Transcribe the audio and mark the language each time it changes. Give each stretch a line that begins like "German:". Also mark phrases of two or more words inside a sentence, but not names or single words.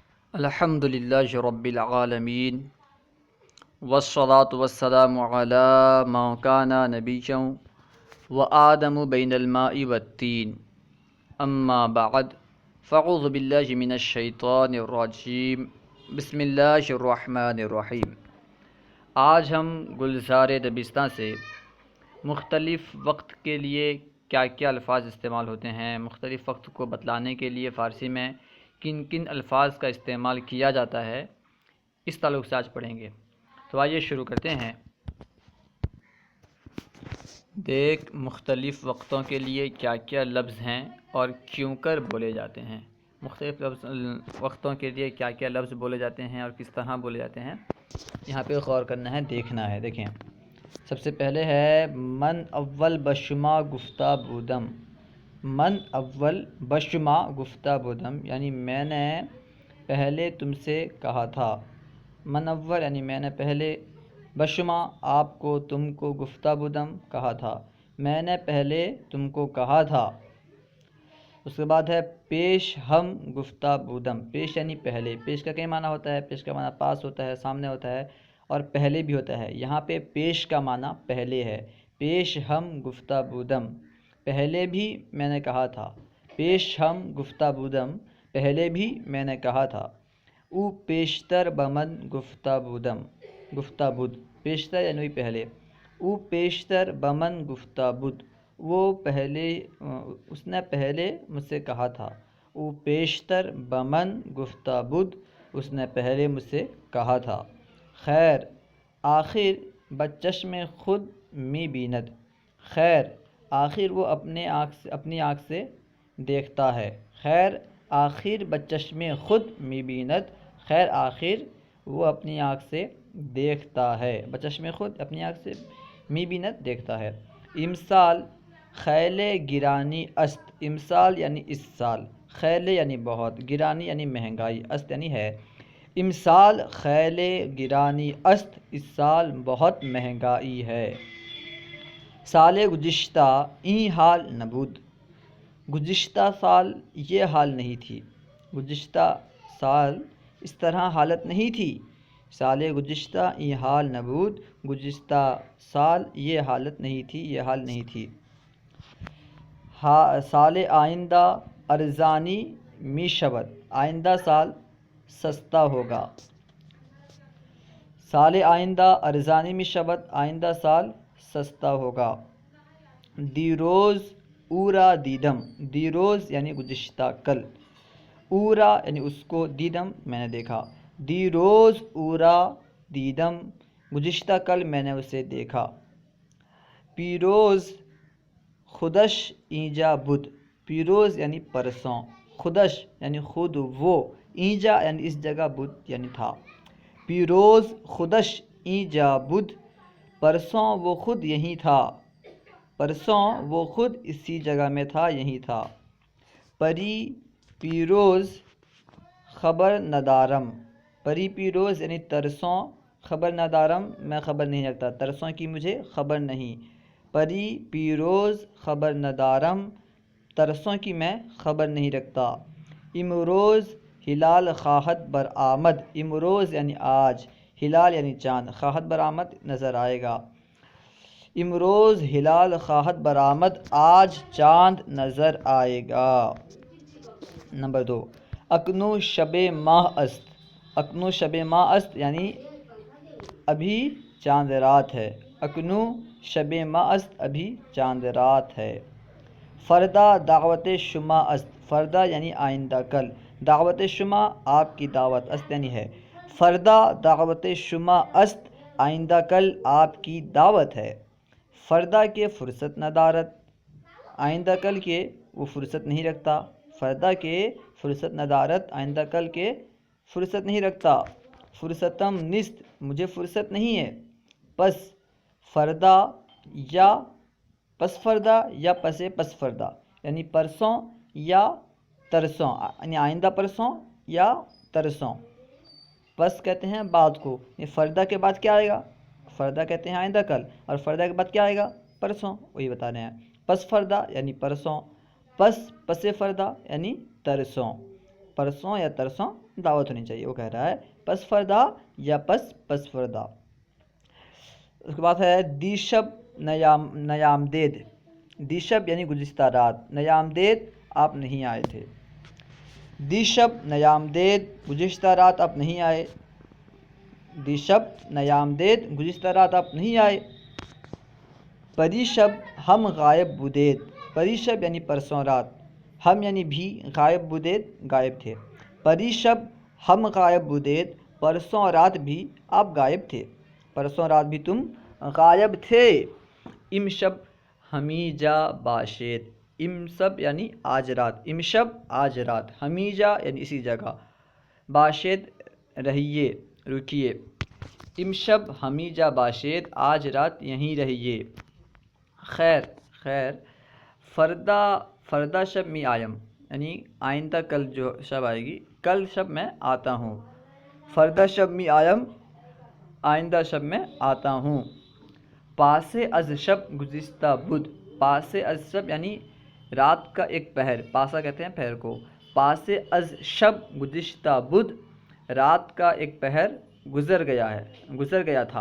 Arabic: الحمد للہ رب العالمین والصلاة والسلام علی من کان نبیا وآدم بین الماء والتین اما بعد فاعوذ باللہ من الشیطان الرجیم بسم اللہ الرحمن الرحیم۔
Urdu: آج ہم گلزار دبستان سے مختلف وقت کے لیے کیا کیا الفاظ استعمال ہوتے ہیں، مختلف وقت کو بتلانے کے لیے فارسی میں کن کن الفاظ کا استعمال کیا جاتا ہے، اس تعلق سے آج پڑھیں گے۔ تو آئیے شروع کرتے ہیں۔ دیکھ مختلف وقتوں کے لیے کیا کیا لفظ ہیں اور کیوں کر بولے جاتے ہیں۔ مختلف وقتوں کے لیے کیا کیا لفظ بولے جاتے ہیں اور کس طرح بولے جاتے ہیں، یہاں پہ غور کرنا ہے، دیکھنا ہے۔ دیکھیں، سب سے پہلے ہے
Persian: من اول بشما گفتہ بودم۔ من اول بشما گفتہ بودم
Urdu: یعنی میں نے پہلے تم سے کہا تھا۔
Persian: من اول
Urdu: یعنی میں نے پہلے، بشما آپ کو، تم کو،
Persian: گفتہ بودم
Urdu: کہا تھا، میں نے پہلے تم کو کہا تھا۔ اس کے بعد ہے
Persian: پیش ہم گفتہ بودم۔
Urdu: پیش یعنی پہلے، پیش کا کئی معنی ہوتا ہے، پیش کا معنی پاس ہوتا ہے، سامنے ہوتا ہے، اور پہلے بھی ہوتا ہے۔ یہاں پہ پیش کا معنی پہلے ہے۔
Persian: پیش ہم گفتہ بودم،
Urdu: پہلے بھی میں نے کہا تھا۔
Persian: پیش ہم گفتہ بودم،
Urdu: پہلے بھی میں نے کہا تھا۔
Persian: او پیشتر بمن گفتہ بودم، گفتہ بود، پیشتر
Urdu: یعنی پہلے۔
Persian: او پیشتر بمن گفتہ بود،
Urdu: وہ پہلے، اس نے پہلے مجھ سے کہا تھا۔
Persian: او پیشتر بمن گفتہ بود،
Urdu: اس نے پہلے مجھ سے کہا تھا۔
Persian: خیر آخر بچشم خود می بیند،
Urdu: خیر آخر وہ اپنی آنکھ سے دیکھتا ہے۔
Persian: خیر آخر بچشم خود می بیند،
Urdu: خیر آخر وہ اپنی آنکھ سے دیکھتا ہے۔
Persian: بچشم خود
Urdu: اپنی آنکھ سے،
Persian: می بیند
Urdu: دیکھتا ہے۔
Persian: امسال خیل گرانی است،
Urdu: امسال یعنی اس سال، خیل یعنی بہت، گرانی یعنی مہنگائی، است یعنی ہے۔
Persian: امسال خیل گرانی است،
Urdu: اس سال بہت مہنگائی ہے۔
Persian: سال گزشتہ این حال نبود،
Urdu: گزشتہ سال یہ حال نہیں تھی، گزشتہ سال اس طرح حالت نہیں تھی۔
Persian: سال گزشتہ این حال نبود،
Urdu: گزشتہ سال یہ حالت نہیں تھی، یہ حال نہیں تھی۔
Persian: سال آئندہ ارزانی می شود،
Urdu: آئندہ سال سستا ہوگا۔
Persian: سال آئندہ ارزانی می شود،
Urdu: آئندہ سال سستا ہوگا۔
Persian: دیروز اورا دیدم،
Urdu: دیروز یعنی گزشتہ کل، اورا یعنی اس کو، دیدم میں نے دیکھا۔
Persian: دیروز اورا دیدم،
Urdu: گزشتہ کل میں نے اسے دیکھا۔
Persian: پیروز خودش اینجا بود،
Urdu: پیروز یعنی پرسوں، خودش یعنی خود وہ، اینجا یعنی اس جگہ، بود یعنی تھا۔
Persian: پیروز خودش اینجا بود،
Urdu: پرسوں وہ خود یہیں تھا، پرسوں وہ خود اسی جگہ میں تھا، یہیں تھا۔
Persian: پری پیروز خبر ندارم، پری پیروز
Urdu: یعنی ترسوں،
Persian: خبر ندارم
Urdu: میں خبر نہیں رکھتا، ترسوں کی مجھے خبر نہیں۔
Persian: پری پیروز خبر ندارم،
Urdu: ترسوں کی میں خبر نہیں رکھتا۔
Persian: امروز ہلال خواہد برآمد،
Urdu: امروز یعنی آج، ہلال یعنی چاند،
Persian: خواہد برآمد
Urdu: نظر آئے گا۔
Persian: امروز ہلال خواہد برآمد،
Urdu: آج چاند نظر آئے گا۔ نمبر 2،
Persian: اکنون شب ماہ است، اکنون شب ماہ است
Urdu: یعنی ابھی چاند رات ہے،
Persian: اکنون شب ماہ است
Urdu: ابھی چاند رات ہے۔
Persian: فردا دعوت شما است،
Urdu: فردا یعنی آئندہ کل،
Persian: دعوت شما
Urdu: آپ کی دعوت، است یعنی ہے۔
Persian: فردا دعوت شما است،
Urdu: آئندہ کل آپ کی دعوت ہے۔
Persian: فردا کے فرصت ندارت،
Urdu: آئندہ کل کے وہ فرصت نہیں رکھتا،
Persian: فردا کے فرصت ندارت،
Urdu: آئندہ کل کے فرصت نہیں رکھتا۔
Persian: فرصتم نیست،
Urdu: مجھے فرصت نہیں ہے۔
Persian: پس فردا یا پس فردا یا پس فردا
Urdu: یعنی پرسوں یا ترسوں، یعنی آئندہ پرسوں یا ترسوں۔ پس کہتے ہیں بعد کو، یہ فردا کے بعد کیا آئے گا، فردا کہتے ہیں آئندہ کل، اور فردا کے بعد کیا آئے گا، پرسوں، وہی بتا رہے ہیں۔
Persian: پس فردا
Urdu: یعنی پرسوں،
Persian: پس فردا
Urdu: یعنی ترسوں۔ پرسوں یا ترسوں دعوت ہونی چاہیے. وہ کہہ رہا ہے
Persian: پس فردا یا پس فردا.
Urdu: اس کے بعد ہے
Persian: دیشب نیامدید.
Urdu: دیشب یعنی گزشتہ رات، نیامدید آپ نہیں آئے تھے.
Persian: دیشب نیامدید
Urdu: گزشتہ رات آپ نہیں آئے.
Persian: دیشب نیامدید
Urdu: گزشتہ رات آپ نہیں آئے.
Persian: پریشب ہم غائب بودید.
Urdu: پریشب یعنی پرسوں رات، ہم یعنی بھی،
Persian: غائب بودید
Urdu: غائب تھے.
Persian: پریشب ہم غائب بودید،
Urdu: پرسوں رات بھی آپ غائب تھے، پرسوں رات بھی تم غائب تھے.
Persian: امشب ہمیجا باشید.
Urdu: امشب یعنی آج رات، امشب آج رات، ہمیجا یعنی اسی جگہ، باشید رہیے رکیے.
Persian: امشب ہمیجا باشید،
Urdu: آج رات یہیں رہیے. خیر خیر.
Persian: فردا شب می آیم
Urdu: یعنی آئندہ کل جو شب آئے گی، کل شب میں آتا ہوں.
Persian: فردا شب می آیم،
Urdu: آئندہ شب میں آتا ہوں.
Persian: پاسے از شب گزشتہ بدھ. پاسے از شب
Urdu: یعنی رات کا ایک پہر، پاسا کہتے ہیں پہر کو.
Persian: پاسے از شب گزشتہ بدھ،
Urdu: رات کا ایک پہر گزر گیا تھا.